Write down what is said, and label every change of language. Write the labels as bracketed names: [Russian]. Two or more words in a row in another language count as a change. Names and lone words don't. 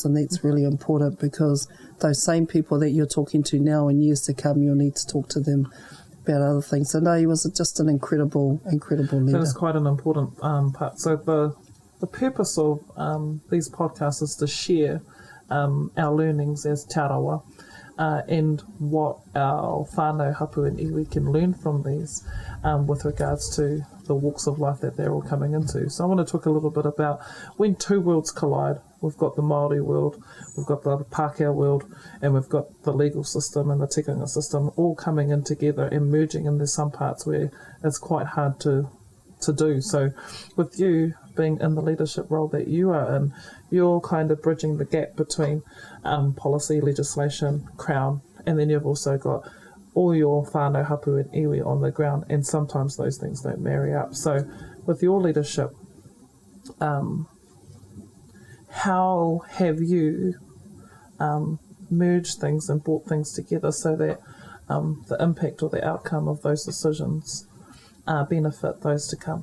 [English] And that's really important because those same people that you're talking to now and years to come, you'll need to talk to them about other things. So no, he was just an incredible leader. That is quite an important part. So the purpose of these podcasts is to share our learnings as te Arawa, and what our [Māori] whānau hapu [English] and iwi can learn from these with regards to the walks of life that they're all coming into. So I want to talk a little bit about when two worlds collide. We've got the Māori world, we've got the Pākehā world, and we've got the legal system and the tikanga system all coming in together and merging, and there's some parts where it's quite hard to do. So with you being in the leadership role that you are in, you're kind of bridging the gap between policy, legislation, Crown, and then you've also got all your [Māori] whānau hapu [English] and iwi on the ground, and sometimes those things don't marry up. So with your leadership, how have you merged things and brought things together so that the impact or the outcome of those decisions benefit those to come?